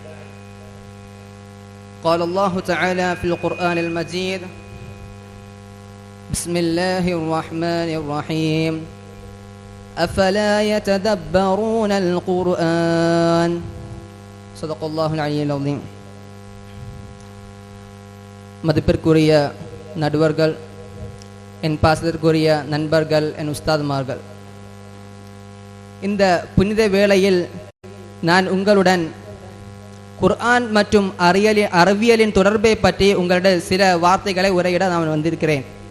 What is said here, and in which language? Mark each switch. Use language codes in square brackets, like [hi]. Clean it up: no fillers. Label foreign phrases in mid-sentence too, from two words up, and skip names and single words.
[ar] قال الله تعالى في القرآن المجيد: بسم الله الرحمن الرحيم، أفلا يتدبرون القرآن. صدق الله العلي العظيم. [ta] மதிப்பிற்குரிய நடுவர்கள், என் பாசத்திற்குரிய நண்பர்கள், என் உஸ்தாதுமார்கள், இந்த புனித வேளையில் நான் உங்களுடன் குர்ஆன் மற்றும் அறிவியலின் தொடர்பை பற்றி உங்களிடம் சில வார்த்தைகளை உரையிட நான் வந்திருக்கிறேன்.